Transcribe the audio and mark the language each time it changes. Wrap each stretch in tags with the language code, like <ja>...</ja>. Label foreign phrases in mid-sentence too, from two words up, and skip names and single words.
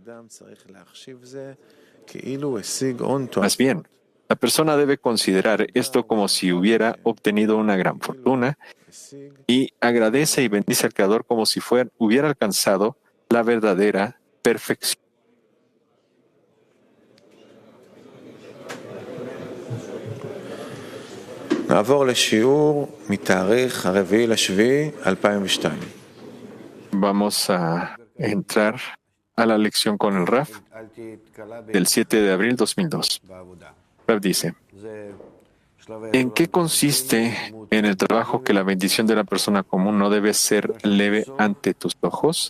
<es>Más bien, la persona debe considerar esto como si hubiera obtenido una gran fortuna y agradece y bendice al Creador como si hubiera alcanzado la verdadera perfección.</es> <he>נעבור לשיעור מתאריך 4.7.2002.</he> <es>Vamos a entrar a la lección con el Raf del 7 de abril 2002. Raf dice, ¿en qué consiste en el trabajo que la bendición de la persona común no debe ser leve ante tus ojos?</es>